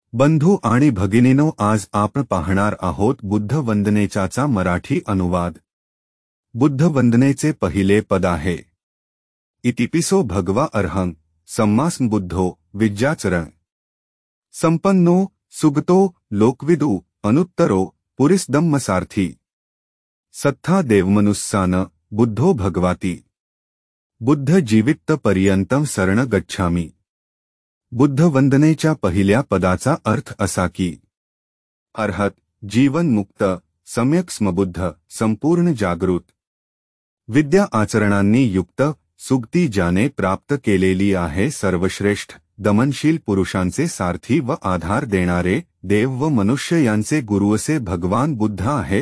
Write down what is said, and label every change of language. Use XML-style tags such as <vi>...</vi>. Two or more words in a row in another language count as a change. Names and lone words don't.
<mr>बंधू आणि भगिनीनो, आज आपण पाहणार आहोत बुद्ध वंदनेचा मराठी अनुवाद। बुद्ध वंदनेचे पहिले पद आहे,</mr> <pi>इतिपिसो भगवा अर्हं सम्मासंबुद्धो विद्याचरण संपन्नो सुगतो लोकविदु अनुत्तरो पुरिसदम्मसारथी सत्था देवमनुस्सान बुद्धो भगवाती बुद्ध जीवित पर्यंतं शरण गच्छामि।</pi> <mr>बुद्ध वंदनेच्या पहिल्या पदाचा अर्थ असा की अर्हत, जीवनमुक्त, सम्यक समबुद्ध, संपूर्ण जागृत, विद्या आचरणांनी युक्त, सुगती ज्याने प्राप्त केलेली आहे, सर्वश्रेष्ठ, दमनशील पुरुषांचे सारथी व आधार देणारे, देव व मनुष्य यांचे गुरु असे भगवान बुद्ध आहेत।</mr>